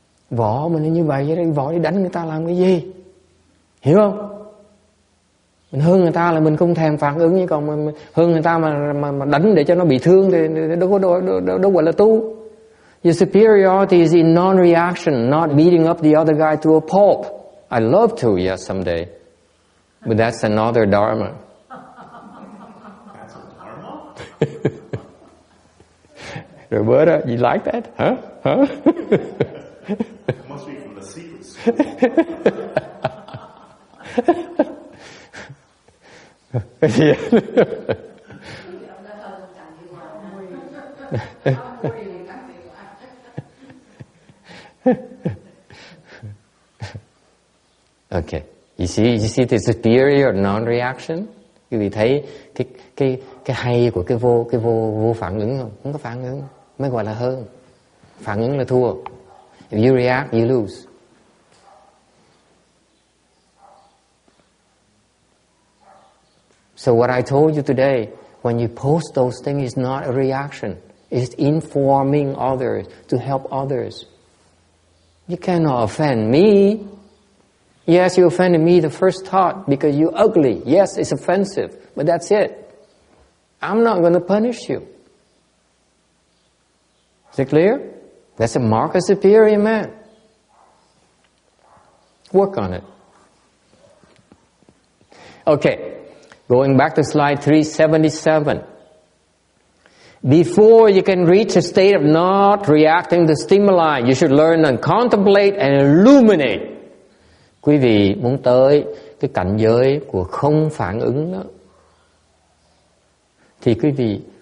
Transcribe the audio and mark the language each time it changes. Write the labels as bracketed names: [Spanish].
[Vietnamese] Võ mình như vậy, võ đi đánh người ta làm cái gì? Hiểu không? Mình hơn người ta là mình không thèm phản ứng, còn mình hơn người ta mà đánh để cho nó bị thương thì đâu gọi là tu. [English] Your superiority is in non-reaction, not beating up the other guy to a pulp. I love to, yes, someday. But that's another dharma. That's a dharma? Roberta, you like that? Huh? It must be from the secret school. Okay. You see the superior non-reaction? [Vietnamese] Quý vị thấy cái hay của cái vô phản ứng không? Không có phản ứng mới gọi là hơn. Phản ứng là thua. [English] If you react, you lose. So what I told you today, when you post those things, it's not a reaction. It's informing others to help others. You cannot offend me. Yes, you offended me the first thought because you're ugly. Yes, it's offensive, but that's it. I'm not going to punish you. Is it clear? That's a mark of superior man. Work on it. Okay, going back to slide 377. Before you can reach a state of not reacting to stimuli, you should learn and contemplate and illuminate. [Vietnamese] Quý vị muốn tới cái cảnh giới của không phản ứng đó, thì quý vị